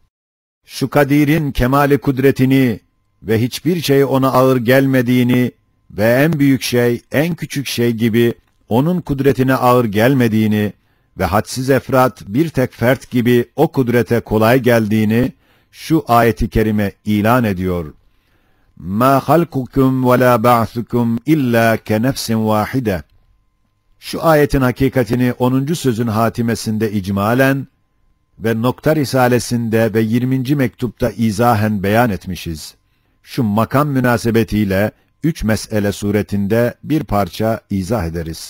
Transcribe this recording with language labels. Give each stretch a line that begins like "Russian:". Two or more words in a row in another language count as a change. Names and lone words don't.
Turkish: Şu Kadir'in kemali kudretini ve hiçbir şey ona ağır gelmediğini ve en büyük şey, en küçük şey gibi onun kudretine ağır gelmediğini ve hadsiz efrat bir tek fert gibi o kudrete kolay geldiğini şu ayeti kerime ilan ediyor.
Arabic: مَا خَلْقُكُمْ وَلَا بَعْثُكُمْ إِلَّا كَنَفْسٍ وَاحِدَةٍ.
Turkish: Şu ayetin hakikatini 10. sözün hatimesinde icmalen ve nokta risalesinde ve 20. mektupta izahen beyan etmişiz. Şu makam münasebetiyle 3 mesele suretinde bir parça izah ederiz.